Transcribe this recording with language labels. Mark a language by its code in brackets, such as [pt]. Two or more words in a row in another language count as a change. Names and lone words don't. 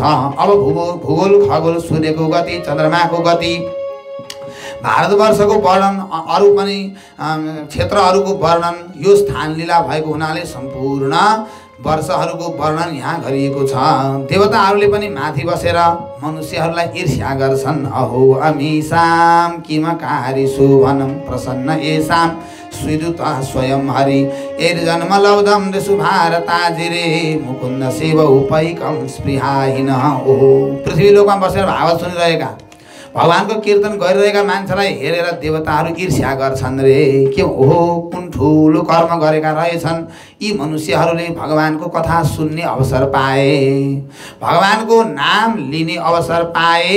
[ne] अब भूगोल, खगोल, सूर्यको गति, चन्द्रमाको गति, भारतवर्षको वर्णन, अरू पनि क्षेत्रहरूको वर्णन, यो स्थान लीला भएको हुनाले सम्पूर्ण वर्षहरूको वर्णन यहाँ गरिएको छ। देवताहरूले पनि माथि बसेर मनुष्यहरूलाई ईर्ष्या गर्छन्। [sa] अहो अमीसाम किमकारी शोभनम प्रसन्न येषां स्विदुत स्वयं हरि एर्जन्म लब्धम दिशु भारताजिरे मुकुन्द शिव उपैकम स्पृहाहीन। [ne] ओहो, पृथ्वी लोकमा बसेर भागवत सुनिरहेका भगवानको कीर्तन गरिरहेका मान्छेलाई हेरेर देवताहरू ईर्ष्या गर्छन् रे। के ओहो, कुन ठुलो कर्म गरेका रहेछन् यी मनुष्यहरूले भगवानको कथा सुन्ने अवसर पाए, भगवानको नाम लिने अवसर पाए।